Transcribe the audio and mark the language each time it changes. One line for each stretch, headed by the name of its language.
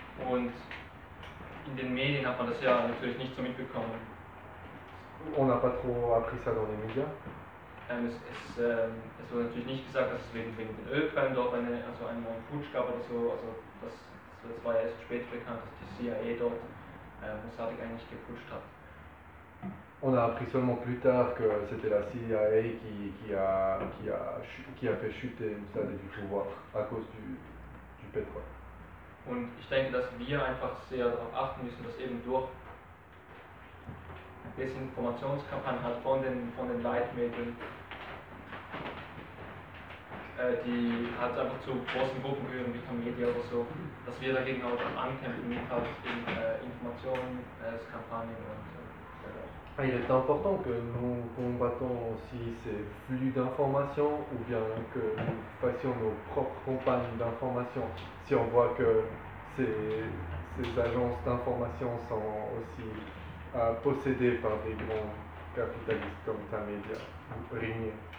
German: Und in den Medien hat man das ja natürlich nicht so mitbekommen.
French: On n'a pas trop appris ça dans les médias.
German: Es wurde natürlich nicht gesagt, dass es wegen den Ölquellen dort einen neuen Putsch gab oder so. Also das war ja erst spät bekannt, dass die CIA dort Mossadegh eigentlich geputscht hat.
French: On a appris seulement plus tard que c'était la CIA qui a fait chuter Mossadegh du pouvoir à cause du pétrole.
German: Und ich denke, dass wir einfach sehr darauf achten müssen, dass eben durch Desinformationskampagnen halt von den Leitmedien, die halt einfach zu großen Gruppen gehören, wie Kamedia oder so, dass wir dagegen auch ankämpfen mit halt in Informationskampagnen und
French: Ah, il est important que nous combattons aussi ces flux d'informations ou bien que nous fassions nos propres campagnes d'information si on voit que ces agences d'information sont aussi possédées par des grands capitalistes comme Tamedia ou Rignier.